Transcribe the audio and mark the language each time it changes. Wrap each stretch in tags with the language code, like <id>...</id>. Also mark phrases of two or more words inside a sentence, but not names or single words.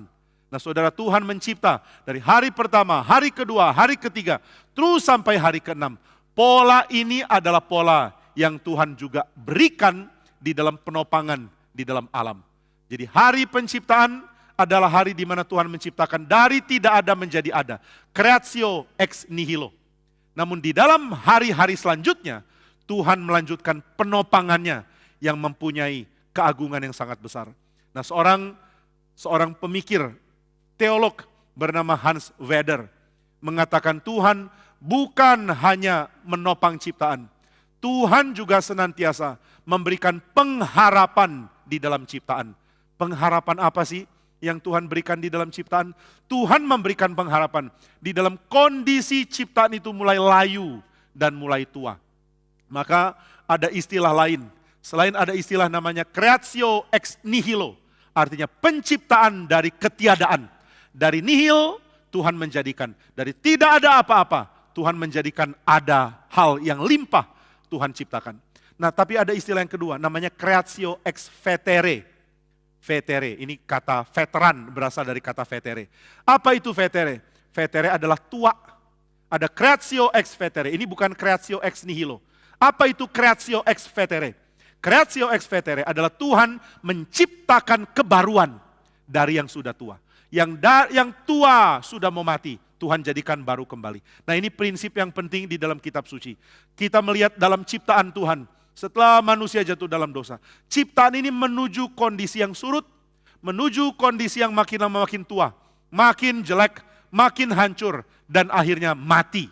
<id>Nah saudara, Tuhan mencipta dari hari pertama, hari kedua, hari ketiga, terus sampai hari keenam. Pola ini adalah pola yang Tuhan juga berikan di dalam penopangan, di dalam alam. Jadi hari penciptaan adalah hari di mana Tuhan menciptakan dari tidak ada menjadi ada.</id> <la>Creatio ex nihilo.</la> <id>Namun di dalam hari-hari selanjutnya, Tuhan melanjutkan penopangannya yang mempunyai keagungan yang sangat besar. Nah, seorang pemikir, teolog bernama Hans Wedder mengatakan Tuhan bukan hanya menopang ciptaan. Tuhan juga senantiasa memberikan pengharapan di dalam ciptaan. Pengharapan apa sih yang Tuhan berikan di dalam ciptaan? Tuhan memberikan pengharapan di dalam kondisi ciptaan itu mulai layu dan mulai tua. Maka ada istilah lain. Selain ada istilah namanya</id> <la>creatio ex nihilo.</la> <id>Artinya penciptaan dari ketiadaan. Dari nihil Tuhan menjadikan. Dari tidak ada apa-apa Tuhan menjadikan ada hal yang limpah Tuhan ciptakan. Nah, tapi ada istilah yang kedua namanya</id> <la>creatio ex vetere.</la> <id>Vetere, ini kata veteran berasal dari kata vetere. Apa itu vetere? Vetere adalah tua. Ada</id> <la>creatio ex vetere,</la> <id>ini bukan</id> <la>creatio ex nihilo.</la> <id>Apa itu</id> <la>creatio ex vetere? Creatio ex vetere</la> <id>adalah Tuhan menciptakan kebaruan dari yang sudah tua. Yang tua sudah mau mati, Tuhan jadikan baru kembali. Nah, ini prinsip yang penting di dalam kitab suci. Kita melihat dalam ciptaan Tuhan, setelah manusia jatuh dalam dosa, ciptaan ini menuju kondisi yang surut, menuju kondisi yang makin lama makin tua, makin jelek, makin hancur, dan akhirnya mati.</id>